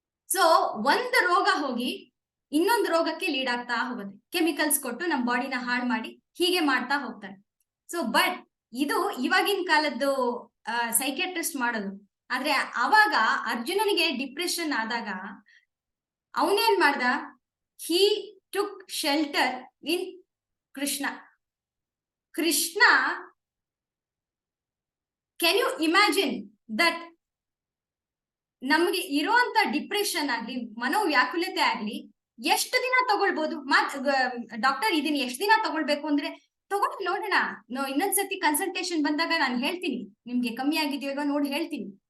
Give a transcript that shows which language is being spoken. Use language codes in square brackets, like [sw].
[kn] So ಒಂದು ರೋಗ ಹೋಗಿ ಇನ್ನೊಂದು ರೋಗಕ್ಕೆ ಲೀಡ್ ಆಗ್ತಾ ಹೋಗುತ್ತೆ. ಕೆಮಿಕಲ್ಸ್ ಕೊಟ್ಟು ನಮ್ ಬಾಡಿನ ಹಾಳು ಮಾಡಿ ಹೀಗೆ ಮಾಡ್ತಾ ಹೋಗ್ತಾರೆ. ಸೊ ಬಟ್ ಇದು ಇವಾಗಿನ ಕಾಲದ್ದು ಸೈಕ್ಯಾಟ್ರಿಸ್ಟ್ ಮಾಡೋದು. ಆದ್ರೆ ಅವಾಗ ಅರ್ಜುನನಿಗೆ ಡಿಪ್ರೆಷನ್ ಆದಾಗ ಅವನೇನ್ ಮಾಡ್ದ? [en] He took shelter in Krishna. [kn] Krishna, [en] can you imagine that [kn] ನಮ್ಗೆ ಇರುವಂತ ಡಿಪ್ರೆಷನ್ ಆಗ್ಲಿ, ಮನೋವ್ಯಾಕುಲತೆ ಆಗ್ಲಿ ಎಷ್ಟು ದಿನ ತಗೊಳ್ಬಹುದು? ಡಾಕ್ಟರ್ ಇದನ್ನ ಎಷ್ಟು ದಿನ ತಗೊಳ್ಬೇಕು ಅಂದ್ರೆ ತಗೊಂಡು ನೋಡೋಣ, ಇನ್ನೊಂದ್ಸತಿ ಕನ್ಸಲ್ಟೇಷನ್ ಬಂದಾಗ ನಾನು ಹೇಳ್ತೀನಿ, ನಿಮ್ಗೆ ಕಮ್ಮಿ ಆಗಿದೆಯೋ ನೋಡಿ ಹೇಳ್ತೀನಿ.